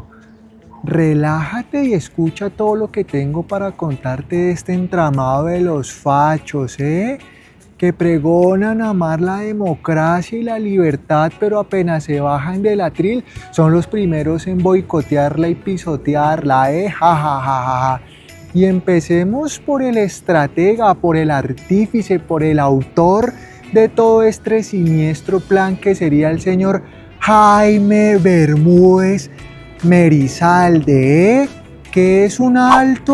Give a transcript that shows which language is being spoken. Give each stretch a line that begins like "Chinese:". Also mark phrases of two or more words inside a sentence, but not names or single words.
Spanish: Relájate y escucha todo lo que tengo para contarte de este entramado de los fachos, que pregonan amar la democracia y la libertad, pero apenas se bajan del atril, son los primeros en boicotearla y pisotearla, Ja, ja, ja, ja. Y empecemos por el estratega, por el artífice, por el autor de todo este siniestro plan, que sería el señor Jaime Bermúdez Merizalde, que es un alto